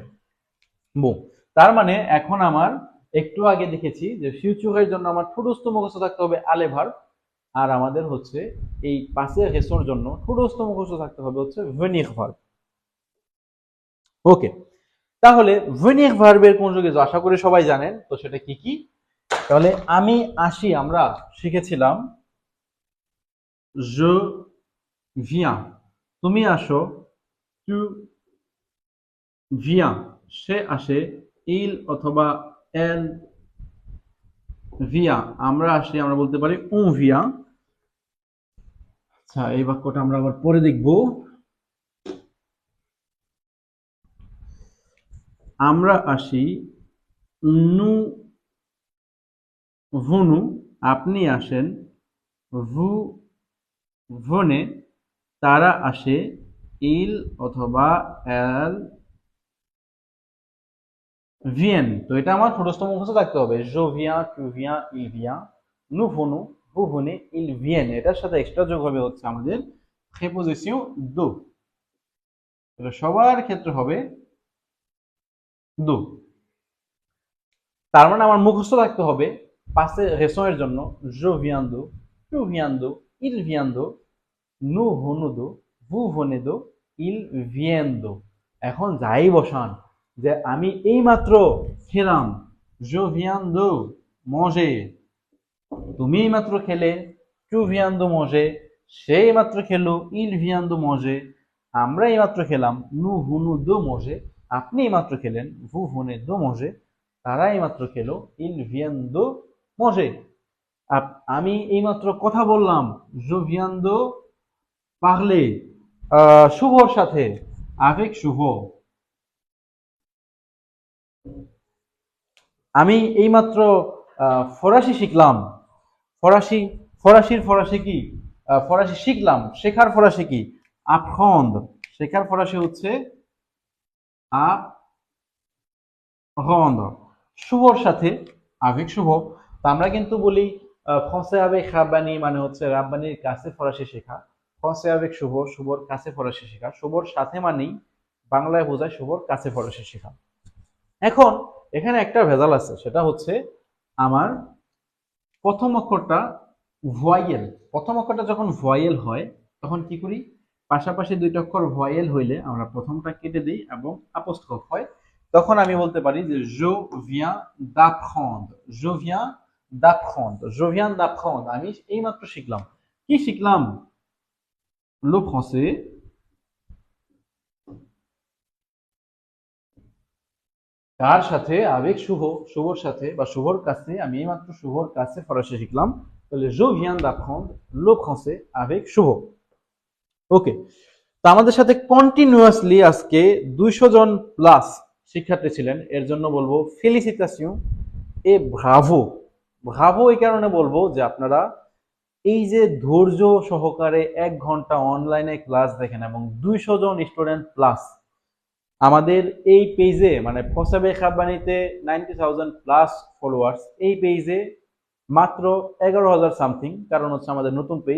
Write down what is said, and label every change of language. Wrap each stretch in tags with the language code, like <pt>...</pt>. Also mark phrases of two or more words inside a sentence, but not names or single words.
<bn>বো, তার মানে এখন আমার একটু আগে দেখেছি যে ফিউচারের জন্য আমার ঠোঁটস্থ মুখস্থ থাকতে হবে আলে ভার্ব, আর আমাদের হচ্ছে এই পাসে রেসোর জন্য ঠোঁটস্থ মুখস্থ থাকতে হবে হচ্ছে ভেনির ভার্ব। ওকে, তাহলে ভেনির ভার্বের কনজুগেশন আশা করি সবাই জানেন, তো সেটা কি কি? তাহলে আমি আসি আমরা শিখেছিলাম</bn> <fr>je viens,</fr> <bn>তুমি আসো</bn> <fr>tu viens,</fr> <bn>সে আসে il অথবা</bn> <fr>elle vient,</fr> <bn>আমরা আসি আমরা বলতে পারি</bn> <fr>on vient।</fr> <bn>আচ্ছা, এই বাক্যটা আমরা আবার পরে দেখব। আমরা আসি</bn> <fr>nous venons,</fr> <bn>আপনি আসেন</bn> <fr>vous venez,</fr> <bn>তারা আসে il অথবা</bn> <fr>elle viennent।</fr> <bn>তো এটা আমার ছোটস্থ মুখস্থ থাকতে হবে,</bn> <fr>je viens, tu viens, il vient, nous venons, vous venez, ils viennent।</fr> <bn>এটার সাথে এক্সট্রা যোগ হবে হচ্ছে আমাদের প্রিপোজিশন do। এটা সবার ক্ষেত্রে হবে do। তার মানে আমার মুখস্থ থাকতে হবে পাশে রেশন এর জন্য</bn> <fr>je viens de, tu viens de, il vient de, nous venons de, vous venez de, ils viennent de।</fr> <bn>এখন যাই বসান যে আমি এইমাত্র খেলাম,</bn> <fr>je viens de manger,</fr> <bn>তুমি এইমাত্র খেলে,</bn> <fr>tu viens de manger,</fr> <bn>সে এইমাত্র খেলো,</bn> <fr>il vient de manger,</fr> <bn>আমরা এইমাত্র খেলাম,</bn> <fr>nous venons de manger,</fr> <bn>আপনি এইমাত্র খেলেন,</bn> <fr>vous venez de manger,</fr> <bn>তারা এইমাত্র খেলো,</bn> <fr>ils viennent de manger।</fr> <bn>আমি এইমাত্র কথা বললাম,</bn> <fr>je viens de parler</fr> <bn>শুভর সাথে,</bn> <fr>avec শুভ।</fr> <bn>আমি এইমাত্র ফরাসি শিখলাম, ফরাসি ফরাসির ফরাসি কি? ফরাসি শিখলাম, শেখার ফরাসি কি? apprendre, শেখার ফরাসি হচ্ছে apprendre। শুভর সাথে avec শুভ। তো আমরা কিন্তু বলি</bn> <fr>français avec</fr> <bn>রাব্বানি মানে হচ্ছে রাব্বানির কাছে ফরাসি শেখা,</bn> <fr>français avec</fr> <bn>শুভ, শুভর কাছে ফরাসি শেখা, শুভর সাথে মানেই বাংলায় বোঝায় শুভর কাছে ফরাসি শেখা। এখন এখানে একটা ভেজাল আছে, সেটা হচ্ছে আমার প্রথম অক্ষরটা ভয়েল। প্রথম অক্ষরটা যখন ভয়েল হয় তখন কি করি? পাশাপাশি দুইটা অক্ষর ভয়েল হইলে আমরা প্রথমটা কেটে দিই এবং আপোস্ট্রোফ হয়, তখন আমি বলতে পারি যে</bn> <fr>je viens d'apprendre, je viens d'apprendre, je viens d'apprendre,</fr> <bn>আমি এইমাত্র শিখলাম। কি শিখলাম?</bn> <fr>le français,</fr> <bn>কার সাথে? avec শুভ, শুভর সাথে বা শুভর কাছে, আমি এইমাত্র শুভর কাছে ফরাসি শিখলাম, তাহলে</bn> <fr>je viens d'apprendre le français avec শুভ।</fr> <bn>ওকে, তো আমাদের সাথে কন্টিনিউয়াসলি আজকে 200 জন প্লাস শিক্ষার্থী ছিলেন, এর জন্য বলবো</bn> <fr>félicitations et bravo.</fr> <bn>ব্রাভো এই কারণে বলবো যে আপনারা এই যে ধৈর্য সহকারে 1 ঘন্টা অনলাইনে ক্লাস দেখেন এবং 200 জন স্টুডেন্ট প্লাস আমাদের এই পেজে, মানে ফসাবে খাবানিতে 90,000 প্লাস ফলোয়ার্স, এই পেজে মাত্র 11,000 সামথিং, কারণ হচ্ছে আমাদের নতুন পেজ।</bn>